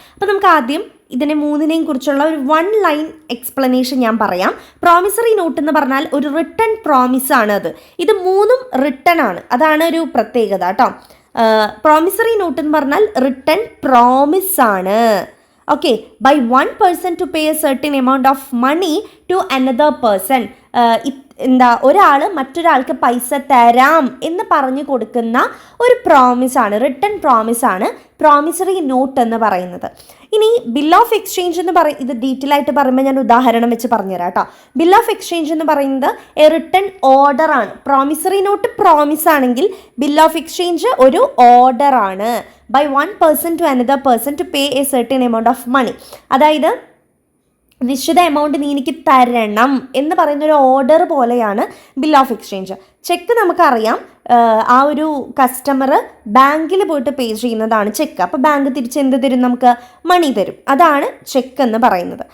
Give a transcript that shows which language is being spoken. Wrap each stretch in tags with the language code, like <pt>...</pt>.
<ml>അപ്പോൾ നമുക്ക് ആദ്യം ഇതിനെ 3 കുറിച്ചുള്ള ഒരു 1 ലൈൻ എക്സ്പ്ലനേഷൻ ഞാൻ പറയാം. പ്രോമിസറി നോട്ട് എന്ന് പറഞ്ഞാൽ ഒരു റിട്ടൺ പ്രോമിസ് ആണ്. ഇത് 3 റിട്ടൺ ആണ്, അതാണ് ഒരു പ്രത്യേകത കേട്ടോ. പ്രോമിസറി നോട്ട് എന്ന് പറഞ്ഞാൽ റിട്ടൺ പ്രോമിസ് ആണ്.</ml> <en>Okay, by 1 person to pay a certain amount of money to another person.</en> <ml>ഒരാൾ മറ്റൊരാൾക്ക് പൈസ തരാം എന്ന് പറഞ്ഞു കൊടുക്കുന്ന ഒരു പ്രോമിസാണ്, റിട്ടൺ പ്രോമിസാണ് പ്രോമിസറി നോട്ട് എന്ന് പറയുന്നത്. ഇനി ബിൽ ഓഫ് എക്സ്ചേഞ്ച് എന്ന് ഇത് ഡീറ്റെയിൽ ആയിട്ട് പറയുമ്പോൾ ഞാൻ ഉദാഹരണം വെച്ച് പറഞ്ഞുതരാം കേട്ടോ. ബിൽ ഓഫ് എക്സ്ചേഞ്ച് എന്ന് പറയുന്നത് എ റിട്ടൺ ഓർഡർ ആണ്. പ്രോമിസറി നോട്ട് പ്രോമിസ് ആണെങ്കിൽ ബിൽ ഓഫ് എക്സ്ചേഞ്ച് ഒരു ഓർഡർ ആണ്.</ml> <en>By 1 person to another person to pay a certain amount of money.</en> <ml>അതായത് നിശ്ചിത എമൗണ്ട് നീ എനിക്ക് തരണം എന്ന് പറയുന്ന ഒരു ഓർഡർ പോലെയാണ് ബിൽ ഓഫ് എക്സ്ചേഞ്ച്. ചെക്ക് നമുക്കറിയാം, ആ ഒരു കസ്റ്റമർ ബാങ്കിൽ പോയിട്ട് പേ ചെയ്യുന്നതാണ് ചെക്ക്. അപ്പോൾ ബാങ്ക് തിരിച്ച് എന്ത് തരും? നമുക്ക് മണി തരും. അതാണ് ചെക്ക് എന്ന് പറയുന്നത്.</ml>